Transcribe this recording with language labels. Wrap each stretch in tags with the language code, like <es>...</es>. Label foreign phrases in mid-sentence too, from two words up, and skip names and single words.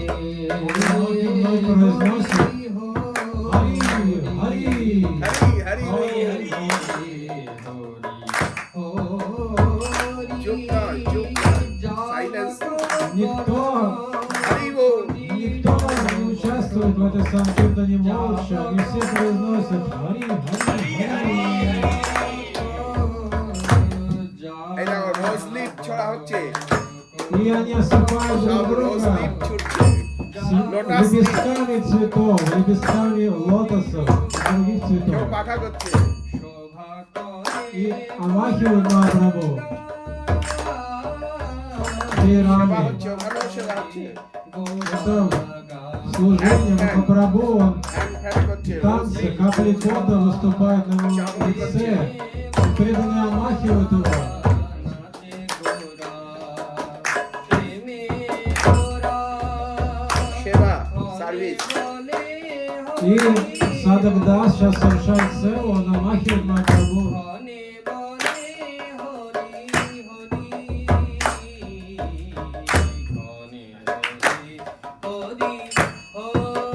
<ru>Мной произносит Хари, Хари.</ru> <bn>হরি হরি হরি। চুপ নয়, চুপ নয়, সাইলেন্স।</bn> <ru>Никто,</ru> <bn>হরি বল।</bn> <ru>никто не участвует в этой санкиртане молча, и все произносят Хари, Хари, Хари.</ru> <bn>এই দেখো</bn> <en>rose leaf</en> <bn>ছড়া হচ্ছে,</bn> <ru>И они осыпают</ru> <bn>সব</bn> <ru>друг</ru> <bn>রোজ</bn> <ru>друга</ru> <bn>লিপ ছুটছে,</bn> <en>lotus leaf,</en> <ru>лепестками цветов, лепестками лотосов, других</ru> <bn>কেউ</bn> <ru>цветов.</ru> <bn>পাখা করছে।</bn> <ru>И омахивают Махапрабху</ru> <bn>সেবা</bn> <ru>веерами.</ru> <bn>হচ্ছে, ওখানেও সেবা হচ্ছে,</bn> <ru>Это служение Махапрабху, он</ru> <en>hand fan</en> <bn>করছে, রোজ</bn> <ru>танцы,</ru> <bn>লিপ।</bn> <ru>капли пота выступают на его лице, и преданные омахивают его.</ru> <bn>সেবা, সার্ভিস।</bn> <ru>И Садагдас сейчас совершает севу, он омахивает Махапрабху.</ru> <bn>হরি</bn>